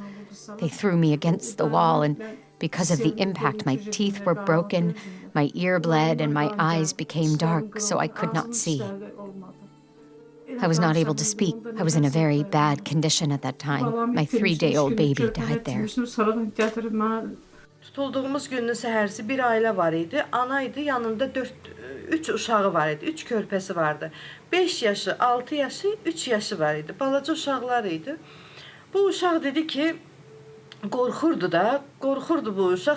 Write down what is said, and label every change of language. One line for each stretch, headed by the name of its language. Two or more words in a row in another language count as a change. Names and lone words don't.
English: They threw me against the wall, and because of the impact, my teeth were broken, my ear bled, and my eyes became dark, so I could not see. I was not able to speak. I was in a very bad condition at that time. My 3-day-old baby died there.
Azerbaijani: Tutulduğumuz günün səhərsi bir ailə var idi. Ana idi, yanında 3 uşağı var idi, 3 körpəsi vardı. 5 yaşı, 6 yaşı, 3 yaşı var idi. Balaca uşaqlar idi. Bu uşaq dedi ki, qorxurdu bu uşaq.